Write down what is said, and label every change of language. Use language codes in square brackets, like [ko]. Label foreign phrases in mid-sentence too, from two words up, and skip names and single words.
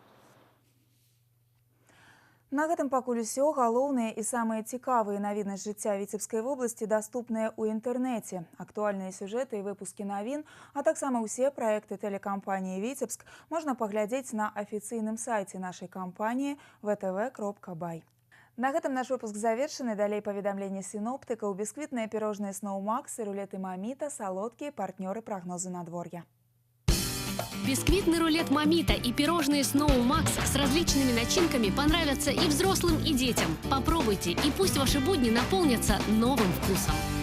[be] На гэтым пакуль усё. Галоўныя і самыя цікавыя навіны з жыцця Віцебскай вобласці даступныя ў інтэрнэце. Актуальныя сюжэты і выпускі навін, а таксама ўсе праекты тэлекампаніі «Віцебск» можна паглядзець на афіцыйным сайце нашай кампаніі vtv.by. На гэтым наш выпуск завершаны. Далей паведамленне сіноптыкаў, бісквітныя пірожныя Snow Max, рулеты Маміта, салодкія партнёры прагнозу надвор'я. [ru] Бисквитный рулет Мамита и пирожные Snow Max с различными начинками понравятся и взрослым, и детям. Попробуйте, и пусть ваши будни наполнятся новым вкусом.